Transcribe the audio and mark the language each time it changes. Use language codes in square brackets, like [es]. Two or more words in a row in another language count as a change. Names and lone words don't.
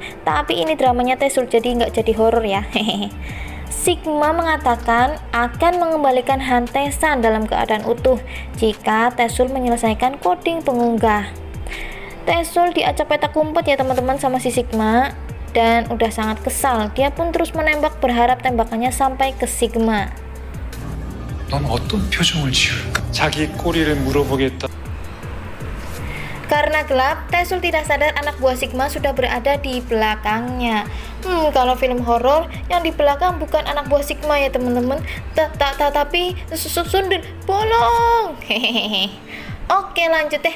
[id] Tapi ini dramanya Tae-sul jadi nggak jadi horor ya. Sigma mengatakan akan mengembalikan Han Tae-san dalam keadaan utuh jika Tae-sul menyelesaikan coding pengunggah. Tae-sul diacak petak umpet ya teman-teman sama si Sigma dan udah sangat kesal. Dia pun terus menembak berharap tembakannya sampai ke Sigma. [ko] 넌 어떤 표정을 지을까? 자기 꼬리를 물어보겠다. [id] Karena gelap, Tae-sul tidak sadar anak buah Sigma sudah berada di belakangnya. Kalau film horor yang di belakang bukan anak buah Sigma ya teman-teman, tapi Sundel bolong. Hehehe. Oke, lanjut deh.